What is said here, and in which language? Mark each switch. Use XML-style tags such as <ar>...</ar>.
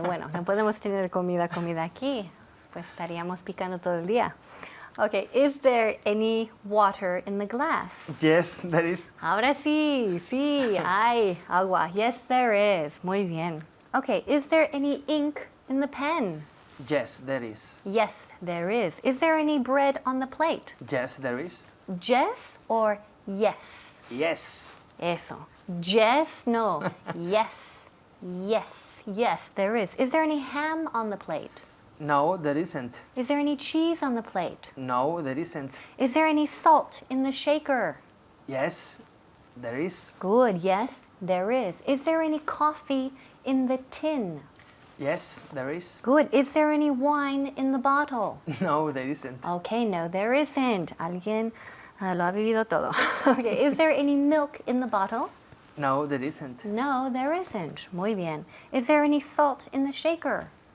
<es>Bueno, no podemos tener comida aquí. Pues estaríamos picando todo el día.</es> <en>Okay, is there any water in the glass? Yes, there is.</en> <es>Ahora sí, hay agua.</es> <en>Yes, there is.</en> <es>Muy bien.</es> <en>Okay, is there any ink in the pen? Yes, there is. Yes, there is. Is there any bread on the plate? Yes, there is. Yes or yes? Yes. Eso. Yes, no. Yes, yes, yes, there is. Is there any ham on the plate? No, there isn't. Is there any cheese on the plate? No, there isn't. Is there any salt in the shaker? Yes, there is. Good, yes, there is. Is there any coffee in the tin? Yes, there is. Good. Is there any wine in the bottle? No, there isn't. Okay, no, there isn't.</en> <es>Alguien lo ha vivido todo.</es> <en>Okay, is there any milk in the bottle? No, there isn't. No, there isn't.</en> <es>Muy bien.</es> <en>Is there any salt in the shaker?</en>